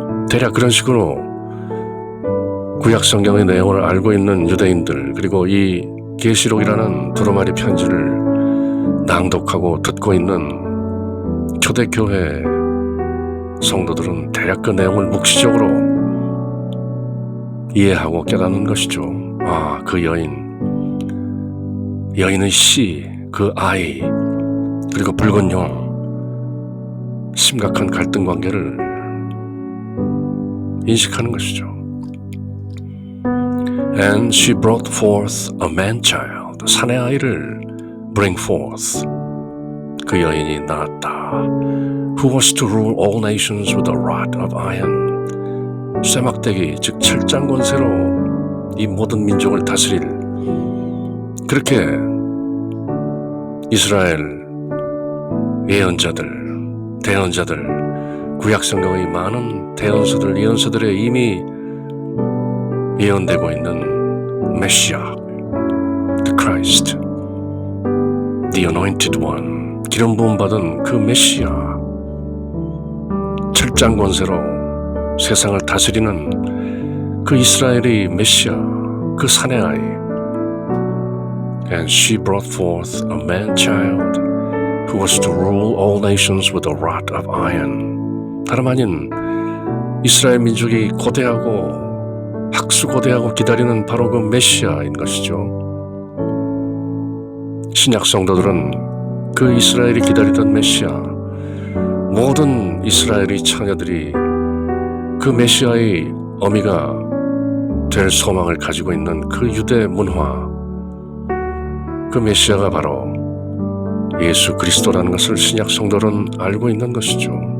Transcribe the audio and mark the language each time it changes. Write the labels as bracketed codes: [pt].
[ko] 대략 그런 식으로 구약 성경의 내용을 알고 있는 유대인들, 그리고 이 계시록이라는 두루마리 편지를 낭독하고 듣고 있는 초대교회 성도들은 대략 그 내용을 묵시적으로 이해하고 깨닫는 것이죠. 아, 그 여인의 씨, 그 아이, 그리고 붉은 용, 심각한 갈등 관계를 인식하는 것이죠. [en] And she brought forth a man-child. [ko] 사내 아이를 [en] bring forth. [ko] 그 여인이 낳았다. [en] Who was to rule all nations with a rod of iron. [ko] 쇠막대기, 즉 철장 권세로 이 모든 민족을 다스릴, 그렇게 이스라엘 예언자들, 대언자들, 구약성경의 많은 대언서들, 예언서들에 이미 예언되고 있는 메시아, [en] the Christ, the anointed one, [ko] 기름 부음 받은 그 메시아, 철장 권세로 세상을 다스리는 그 이스라엘의 메시아, 그 사내 아이. [en] And she brought forth a man-child who was to rule all nations with a rod of iron. [ko] 다름 아닌 이스라엘 민족이 고대하고 학수고대하고 기다리는 바로 그 메시아인 것이죠. 신약 성도들은 그 이스라엘이 기다리던 메시아, 모든 이스라엘의 처녀들이 그 메시아의 어미가 될 소망을 가지고 있는 그 유대 문화, 그 메시아가 바로 예수 그리스도라는 것을 신약 성도는 알고 있는 것이죠.